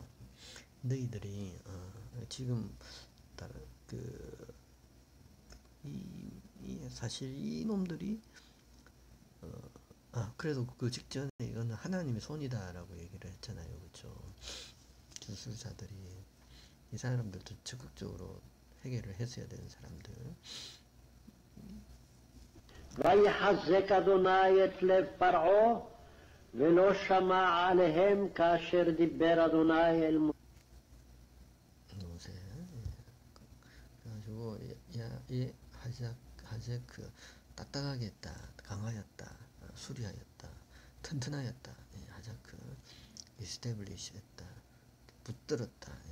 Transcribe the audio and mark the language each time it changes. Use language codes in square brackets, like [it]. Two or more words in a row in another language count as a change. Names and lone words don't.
[ko] 너희들이 지금 사실 이 놈들이 그래도 그 직전에 이거는 하나님의 손이다라고 얘기를 했잖아요. 그렇죠? 주술사들이 이 사람들도 적극적으로 해결을 했어야 되는 사람들. [he] ויחזק אדוני את לב פרעה ולא שמע עליהם כאשר דיבר אדוני אל משה. [ko] 그래가지고 이 하제크 딱딱하게 했다, 강하였다, 수리하였다, 튼튼하였다. 하자크 이스테블리시 했다, 붙들었다.